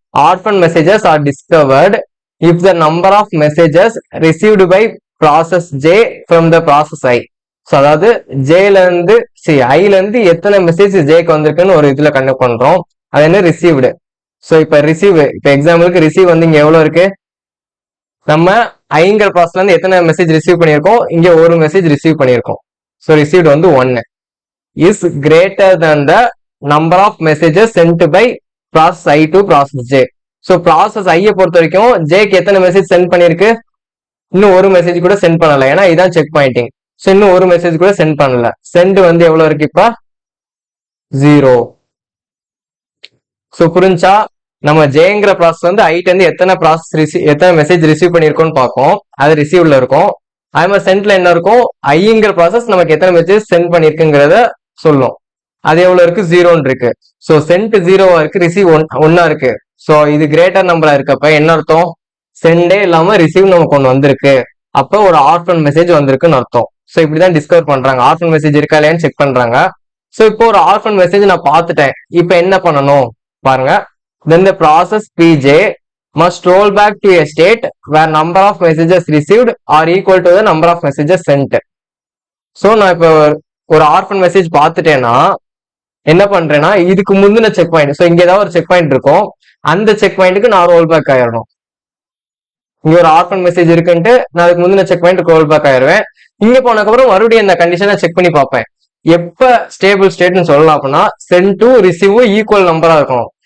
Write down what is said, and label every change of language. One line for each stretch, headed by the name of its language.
English: Orphan messages are discovered if the number of messages received by process J from the process I.
Tamil: So அதாவது ஜேல இருந்து ஐல இருந்து எத்தனை message ஜேக்கு வந்திருக்குன்னு ஒரு இதுல கண்டக்ட் பண்றோம். அது என்ன? ரிசீவ்டு. ஸோ இப்ப ரிசீவ், இப்போ எக்ஸாம்பிளுக்கு ரிசீவ் வந்து இங்க எவ்வளவு இருக்கு? நம்ம ஐங்கிற ப்ராசஸ்ல இருந்து எத்தனை மெசேஜ் ரிசீவ் பண்ணியிருக்கோம்? இங்க ஒரு மெசேஜ் ரிசீவ் பண்ணியிருக்கோம்.
English: So received வந்து 1 is greater than the number of messages sent by process I to process J.
Tamil: So process ஐயை பொறுத்த வரைக்கும் ஜேக்கு எத்தனை மெசேஜ் சென்ட் பண்ணிருக்கு? இன்னும் ஒரு மெசேஜ் கூட சென்ட் பண்ணல, ஏன்னா இதான் செக் பாயிண்டிங். ஸோ இன்னும் ஒரு மெசேஜ் கூட சென்ட் பண்ணல. சென்ட் வந்து எவ்வளவு இருக்கு? இப்ப 0. ஸோ புரிஞ்சா? நம்ம ஜேங்கிற ப்ராசஸ் வந்து ஐட்டு வந்து எத்தனை மெசேஜ் ரிசீவ் பண்ணிருக்கோம்னு பார்ப்போம். அது ரிசீவ்ல இருக்கும். அதே மாதிரி சென்ட்ல என்ன இருக்கும்? ஐங்கிற ப்ராசஸ் நமக்கு எத்தனை மெசேஜ் சென்ட் பண்ணிருக்குங்கிறத சொல்லும். அது எவ்வளவு இருக்கு? 0 இருக்கு. ஸோ சென்ட் 0வா இருக்கு, ரிசீவ் 1 இருக்கு. ஸோ இது கிரேட்டர் நம்பரா இருக்கப்ப என்ன அர்த்தம்? சென்டே இல்லாம ரிசீவ் நமக்கு ஒன்று வந்திருக்கு, அப்ப ஒரு ஆர்ஃபன் மெசேஜ் வந்திருக்குன்னு அர்த்தம். ஸோ இப்படிதான் டிஸ்கவர் பண்றாங்க. ஆர்ஃபன் மெசேஜ் இருக்கா இல்லையான்னு செக் பண்றாங்க. ஸோ இப்போ ஒரு ஆர்ஃபன் மெசேஜ் நான் பார்த்துட்டேன். இப்போ என்ன பண்ணணும் பாருங்க.
English: Then the process PJ must roll back to a state where number of messages received are equal to the number of messages sent.
Tamil: So நான் இப்போ ஒரு ஆர்ஃபன் மெசேஜ் பார்த்துட்டேன்னா என்ன பண்றேன்னா இதுக்கு முந்தின செக் பாயிண்ட், ஸோ இங்க ஏதாவது ஒரு செக் பாயிண்ட் இருக்கும், அந்த செக் பாயிண்ட்டுக்கு நான் ரோல் பேக் ஆயிடணும். இங்க ஒரு ஆர்ஃபன் மெசேஜ் இருக்குன்ட்டு நான் அதுக்கு முந்தின செக் பாயிண்ட் ரோல் பேக் ஆயிடுவேன். இங்க போனதுக்கப்புறம் மறுபடியும் இந்த கண்டிஷனை செக் பண்ணி பார்ப்பேன். எப்ப ஸ்டேபிள் ஸ்டேட்னு சொல்லலாம் அப்படின்னா சென்ட் டு ரிசீவ் ஈக்குவல் நம்பரா இருக்கணும்.